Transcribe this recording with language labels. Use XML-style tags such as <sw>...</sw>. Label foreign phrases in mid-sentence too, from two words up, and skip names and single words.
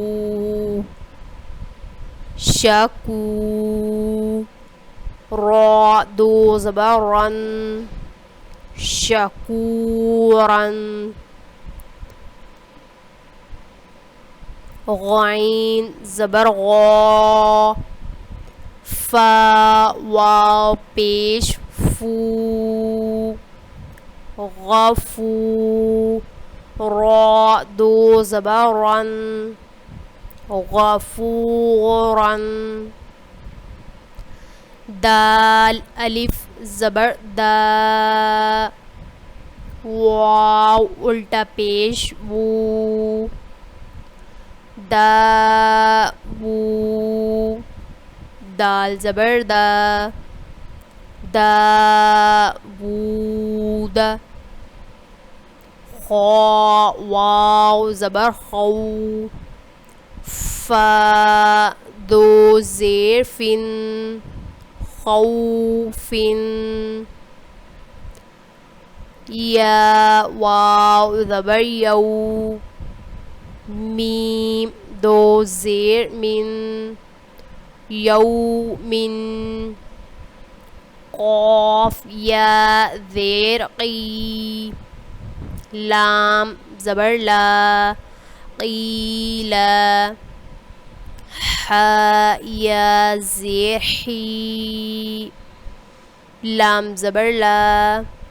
<ur>شکو، را دو زبر رن، شکورن، غین زبر غا، فا واو پیش فو، غفو، را دو زبر رن، غفورن، دال الف زبر دا، واو الٹا پیش وو، دا وو، دال زبر دا، دا وود، خا واو زبر خو، فا دو زیر فن، خوفن، یا واو زبر یو، میم دو زیر من، یومن، قاف یا زیر قی، لام زبر لا، قیلا، حا یا زیر حی، لام زبر لا،</ur>